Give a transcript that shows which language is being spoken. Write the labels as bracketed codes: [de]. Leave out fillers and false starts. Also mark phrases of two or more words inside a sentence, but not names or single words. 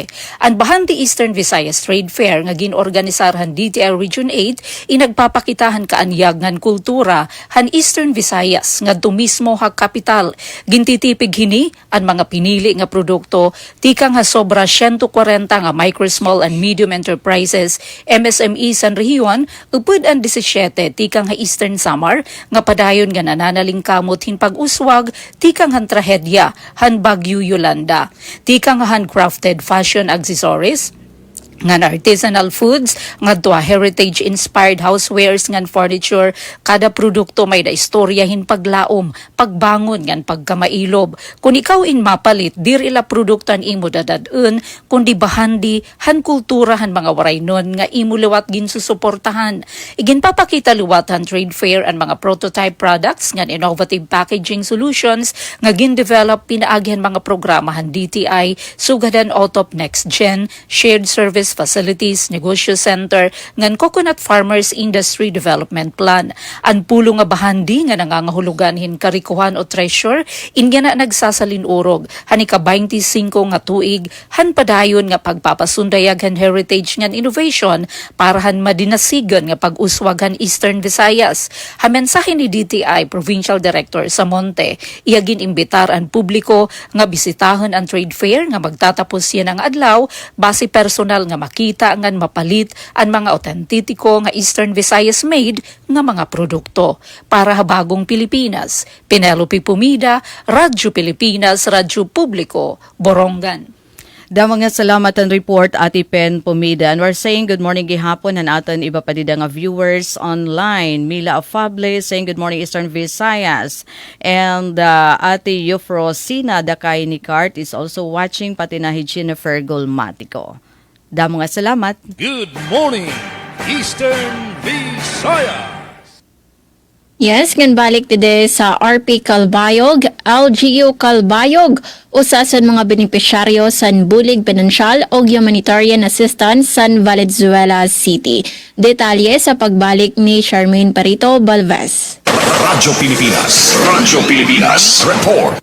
[war] Ang bahandi Eastern Visayas Trade Fair nga ginorganisarhan DTI Region 8 inagpapakitahan kaanyag ngan kultura han Eastern Visayas ngadto mismo ha kapital. Gintitipig hini ang mga pinili nga produkto tikang ha sobra 140 nga [en] micro, small and medium enterprises [war] MSME san rehiyon upod ang 17 tikang ha Eastern Samar nga padayon nga nananaling kamot hin pag-uswag tikang han trahedya han Bagyo Yolanda, tikang han [en] handcrafted fashion accessories, [war] ngan [en] artisanal foods, [war] ngadto [en] heritage-inspired housewares [war] ngan furniture, kada produkto may da istoryahin paglaom, pagbangon ngan pagkamailob. Kung ikaw in mapalit, dir ila produktan imo dadadun, kundi bahandi, han kultura han mga waray nun, nga imo liwat gin susuportahan. Igin papakita liwat han trade fair ang mga [en] prototype products [war] ngan [en] innovative packaging solutions, [war] nga gin develop pinaagihan mga programahan DTI, sugadan Otop Next Gen, [en] shared service facilities, [war] negosyo center, ngan Coconut Farmers Industry Development Plan. Ang pulo nga bahandi nga nangangahulugan hin karikuhan o treasure, inga na nagsasalin urog, han ika 25 nga tuig, han padayon nga pagpapasundayag han heritage ngan innovation, para han madinasigan nga pag-uswag han Eastern Visayas. Ha mensahe ni DTI Provincial Director sa Monte, iyagin imbitar ang publiko nga bisitahan ang trade fair nga magtatapos yan ang adlaw, base personal nga makita ngan mapalit ang mga autentiko nga Eastern Visayas made nga mga produkto. Para habagong Pilipinas, Penelope Pumida, Radyo Pilipinas, Radyo Publiko, Borongan. Da mga salamat ang report, Ate Pen Pumida. [en] And we're saying good morning [war] gihapon ang aton iba pa dida nga [en] viewers online. Mila Afable saying good morning Eastern Visayas. And Ate Eufrosina Dakay ni Cart is also watching, [war] pati na Jennifer Golmatico. Da mga salamat. [en] Good morning, Eastern Visayas. [war] Yes, ngan balik today sa RP Calbayog, LGU Calbayog, usasan mga benepisyaryo san bulig pinansyal o [en] humanitarian assistance [war] san Valenzuela City. Detalye sa pagbalik ni Charmaine Parito Balvez. Radyo Pilipinas Report.